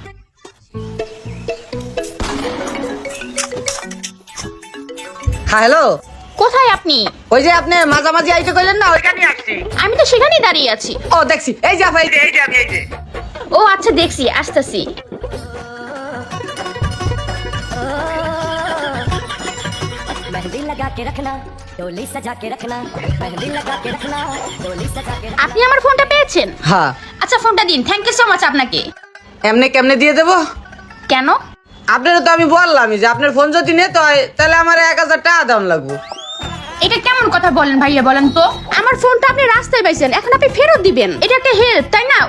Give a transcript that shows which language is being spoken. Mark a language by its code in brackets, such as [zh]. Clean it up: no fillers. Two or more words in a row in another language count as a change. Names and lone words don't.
[bn] হ্যাঁ হ্যালো, কোথায় আপনি? ওই যে আপনি মাঝামাঝি আইতে কইলেন না, ওইখানে আসছি। আমি তো সেখানেই দাঁড়িয়ে আছি। ও দেখছি, এই যে ভাই, এই যে আমি এই যে ও আচ্ছা দেখছি, আসতেছি। [hi] मेहंदी लगा के रखना, डोली सजा के रखना, मेहंदी लगा के रखना, डोली सजा के [bn] আপনি আমার ফোনটা পেয়েছেন? হ্যাঁ। আচ্ছা ফোনটা দিন, [en] thank you so much [bn] আপনাকে। এমনি কেমনে দিয়ে দেবো? কেন? আপনার তো আমি বললামই যে আপনার ফোন যদি নিতে হয় তাহলে আমার 1000 টাকা দাম লাগবে। এটা কেমন কথা বলেন ভাইয়া, বলেন তো? আমার ফোনটা আপনি রাস্তায় পাইছেন, এখন আপনি ফেরত দিবেন, এটা একটা হেল্প তাই না?